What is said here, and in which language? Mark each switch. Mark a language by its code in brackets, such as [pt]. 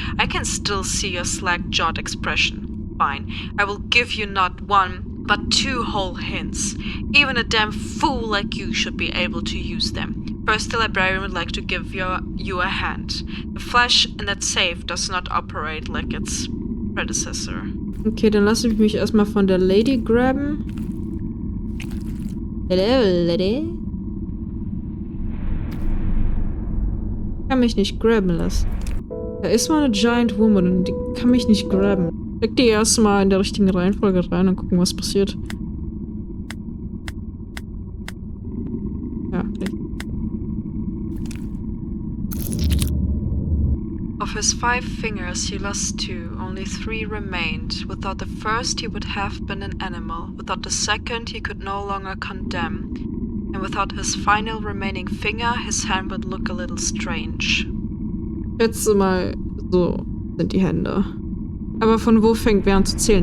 [en] I can still see your slack-jawed expression. Fine, I will give you not one, but 2 whole hints. Even a damn fool like you should be able to use them. First, the librarian would like to give you a hand. The flash in that safe does not operate like its predecessor. [de] Okay, dann lasse ich mich erstmal von der Lady grabben. [en] Hello, Lady. [de] Ich kann mich nicht grabben lassen. Da ist mal eine [en] Giant Woman [de] und die kann mich nicht grabben. Leg die erstmal in der richtigen Reihenfolge rein und gucken, was passiert. Ja, okay. [en] Of his 5 fingers he lost 2, only 3 remained. Without the first he would have been an animal, without the second he could no longer condemn, and without his final remaining finger his hand would look a little strange. [de] Schätze mal, so sind die Hände. Aber von wo fängt wer an zu zählen?